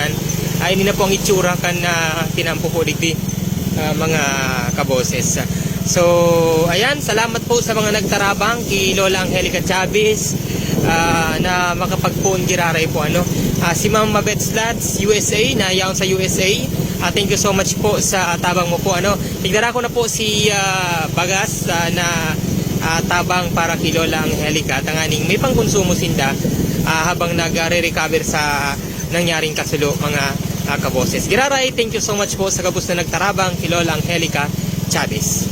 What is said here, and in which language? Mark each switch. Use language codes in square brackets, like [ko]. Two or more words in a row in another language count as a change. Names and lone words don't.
[bik] Hindi na po ang itsura kan tinampo po digdi mga kaboses. So ayan, salamat po sa mga nagtarabang kay Lola Angelica Chavez na makapagpuon giraray po si Ma'am Mabet Slats, USA, na yaon sa USA. [en] Thank you so much [bik] po sa tabang mo po. Tigdara ko na po si Bagas na tabang para kay Lola Angelica. Tanganing may pangkonsumo sinda habang nag-recover sa nangyaring kasulo mga kaboses. Giraray, [en] thank you so much [bik] po sa kabus na nagtarabang kay Lola Angelica Chavez.